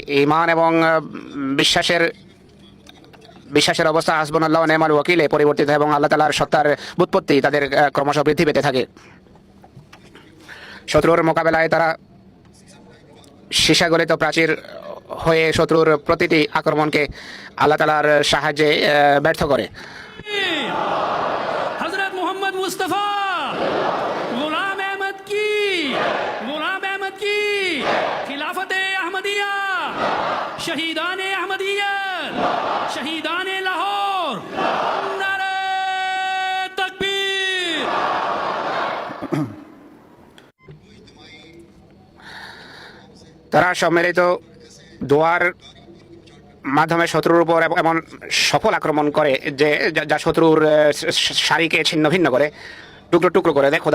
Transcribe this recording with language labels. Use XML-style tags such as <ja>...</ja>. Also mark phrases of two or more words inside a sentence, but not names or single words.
<bn>তাদের ঈমান এবং বিশ্বাসের বিশ্বাসের অবস্থা</bn> <ar>حسبنا الله و نعم الوكيل</ar> <bn>পরিবর্তিত এবং আল্লাহ তাআলার সত্তার বুৎপত্তি তাদের ক্রমশ বৃদ্ধি পেতে থাকে। শত্রুর মোকাবেলায় তারা সীসাগলিত প্রাচীর হয়ে শত্রুর প্রতিটি আক্রমণকে আল্লাহ তাআলার সাহায্যে ব্যর্থ করে।</bn> <ur>حضرت محمد مصطفیٰ غلام احمد کی خلافت احمدیہ شہیدان احمدیت شہیدان لاہور نعرۂ تکبیر.</ur> <bn>তারা সম্মিলিত দোয়ার মাধ্যমে শত্রুর উপর এমন সফল আক্রমণ করে যে যা শত্রুর সারিকে ছিন্ন ভিন্ন করে, টুকরো টুকরো করে দেয়।</bn>